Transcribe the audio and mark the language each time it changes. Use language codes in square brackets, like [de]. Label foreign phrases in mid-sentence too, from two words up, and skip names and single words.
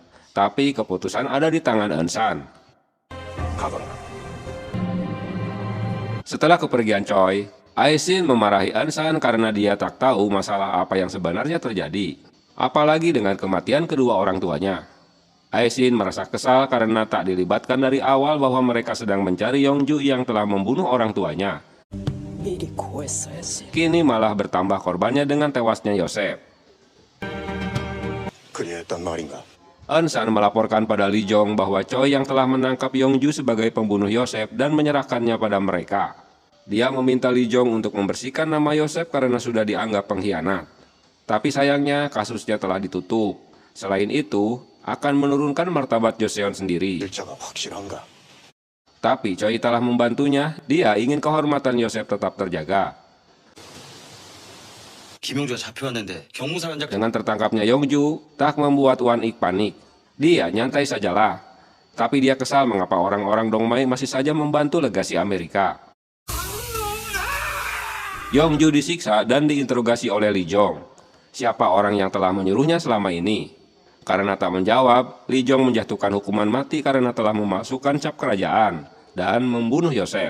[id] Tapi keputusan ada di tangan Eunsan. Setelah kepergian Choi, Aisin memarahi Eunsan karena dia tak tahu masalah apa yang sebenarnya terjadi. Apalagi dengan kematian kedua orang tuanya. Aisin merasa kesal karena tak dilibatkan dari awal bahwa mereka sedang mencari Yongju yang telah membunuh orang tuanya. Kini malah bertambah korbannya dengan tewasnya Yosef. [ko] 그리했단 말인가? [id] Eunsan melaporkan pada Lee Jong bahwa Choi yang telah menangkap Yongju sebagai pembunuh Yosef dan menyerahkannya pada mereka. Dia meminta Lee Jong untuk membersihkan nama Yosef karena sudah dianggap pengkhianat. Tapi sayangnya kasusnya telah ditutup. Selain itu, akan menurunkan martabat Joseon sendiri. [ko] 일자가 확실한가? [id] Tapi Choi telah membantunya, dia ingin kehormatan Yosef tetap terjaga. [ko] 김용주가 잡혀왔는데 경무사관장 [id] Dengan tertangkapnya Yongju, tak membuat Wan Ik panik. Dia nyantai sajalah. Tapi dia kesal mengapa orang-orang Dongmai masih saja membantu legasi Amerika. Yongju disiksa dan diinterogasi oleh Lee Jong. Siapa orang yang telah menyuruhnya selama ini? Karena tak menjawab, Lee Jong menjatuhkan hukuman mati karena telah memasukkan cap kerajaan dan membunuh Yosef.